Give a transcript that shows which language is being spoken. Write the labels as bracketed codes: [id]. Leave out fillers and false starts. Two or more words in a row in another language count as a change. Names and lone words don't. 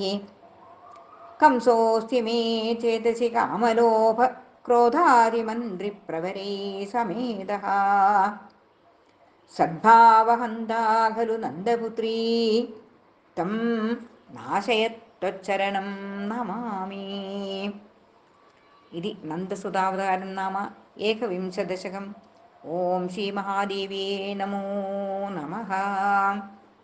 [sa] കംസോऽസ്തി മേ ചേതസി കാമലോഭ ക്രോധാദിമന്ത്രിപ്രവരൈ സമേതഃ. സദ്ഭാവഹന്താ ഖലു നന്ദപുത്രീ തം നാശയത്വച്ചരണം നമാമി. इति नन्दसुतावतारं नाम एकविंशदशकम्। ॐ श्रीमहादेव्ये नमो नमः।